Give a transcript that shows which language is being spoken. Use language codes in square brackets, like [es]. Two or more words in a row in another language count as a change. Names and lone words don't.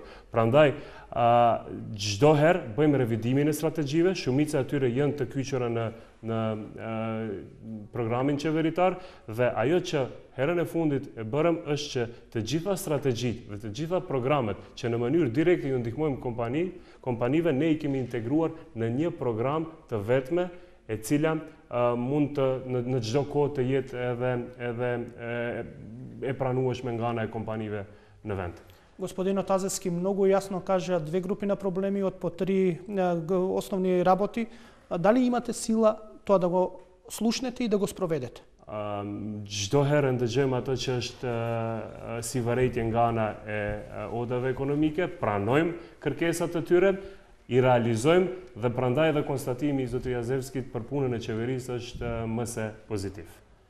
[sq] Prandaj çdo herë bëjmë revidimin e strategjive, shumica e tyre janë të kyçura në programin qeveritar dhe ajo që herën e fundit e bërëm është që të gjitha strategjitë dhe të gjitha programet që në mënyrë direkte ju ndihmojmë kompanive ne I kemi integruar në një program të vetme e cila mund të në çdo kohë të jetë edhe e pranueshme nga ana e kompanive në vend. [mk] Господинот Азевски многу јасно кажа две групи на проблеми од по 3 основни работи. Дали имате сила тоа да го слушнете и да го спроведете? [sq] Çdo herë ndëgjojmë ato që është si vërejtje nga ana e odave ekonomike, pranojmë kërkesat e tyre, I realizojmë dhe prandaj edhe konstatimi I zotërit Azevskit për punën e qeverisë është më se pozitiv.